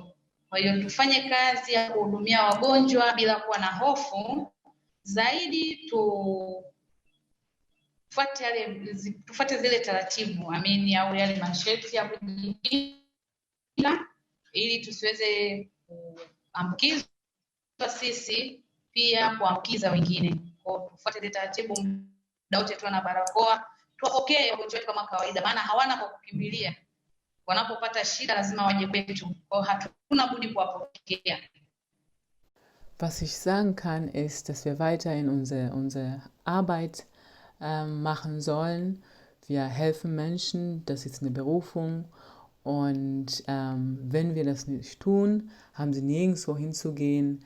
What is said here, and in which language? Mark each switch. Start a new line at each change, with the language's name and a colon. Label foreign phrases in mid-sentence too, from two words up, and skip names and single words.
Swahili: Kwa hiyo tufanye kazi ya kuhudumia wagonjwa bila kuwa na hofu zaidi, tufuate zile taratibu amini au yale masharti ya kujikinga, ili tusiweze kuambukizwa sisi pia kuambukiza wengine. Kwa tufuate zile taratibu, muda wote tuwe na barakoa, tuwapokee wagonjwa kama kawaida, maana hawana kwa kukimbilia. Wanapopata shida lazima waje kwetu, kwa hatuna budi kuwapokea.
German: Was ich sagen kann, ist, dass wir weiterhin unsere Arbeit machen sollen. Wir helfen Menschen, das ist eine Berufung. Und wenn wir das nicht tun, haben sie nirgendwo hinzugehen.